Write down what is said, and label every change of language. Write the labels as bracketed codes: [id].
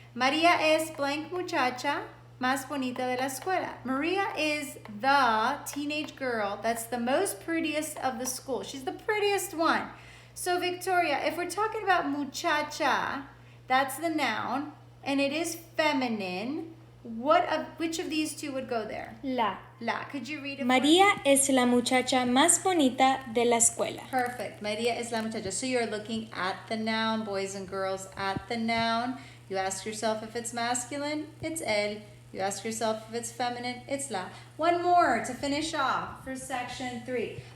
[es] María es blank muchacha más bonita de la escuela. [en] Maria is the teenage girl that's the most prettiest of the school. She's the prettiest one. So Victoria, if we're talking about muchacha, that's the noun, and it is feminine. Which of these two would go there? [es] La. [en] La. Could you read it? [es] María es la muchacha más bonita de la escuela. [en] Perfect. [es] María es la muchacha. [en] So you're looking at the noun, boys and girls, at the noun. You ask yourself if it's masculine, it's él. You ask yourself if it's feminine, it's la. One more to finish off for section 3.